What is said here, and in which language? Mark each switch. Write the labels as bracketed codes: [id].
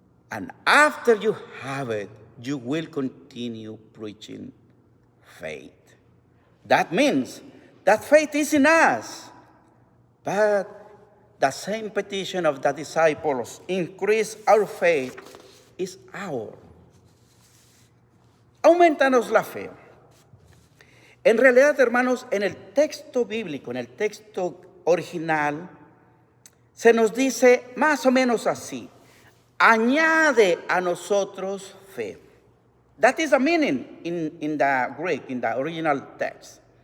[en] And after you have it, you will continue preaching faith. That means that faith is in us. But the same petition of the disciples, increase our faith, is ours. [es] Aumentanos la fe. En realidad, hermanos, en el texto bíblico, en el texto original, se nos dice más o menos así: añade a nosotros fe. [en] That is the meaning in the Greek, in the original text.